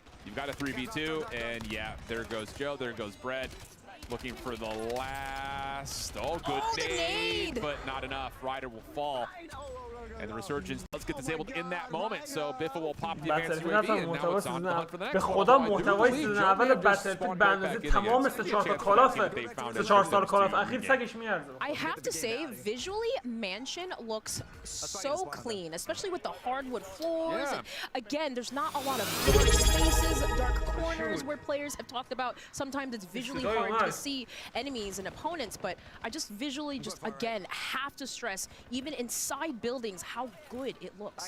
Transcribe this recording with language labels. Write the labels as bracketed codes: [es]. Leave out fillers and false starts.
[en] You've got a 3v2, and yeah, there goes Joe, there goes Bread. Looking for the last, good nade, but not enough. Ryder will fall. And the resurgence does get disabled in that moment, so Biffa will pop the advanced UAV, and now it's on the hunt for the next one. [fa] به خدا محتوای سیزن اول بتلفیلد به اندازه تمام 3-4 تا کالافه 3-4 سال کالاف اخیر سگش میارزه. [en] I have to say, visually, Mansion looks so clean, especially with the hardwood floors. Again, there's not a lot of dark spaces, dark corners where players have talked about. Sometimes it's visually hard to see enemies and opponents, but I just visually again have to stress, even inside buildings, how good it looks.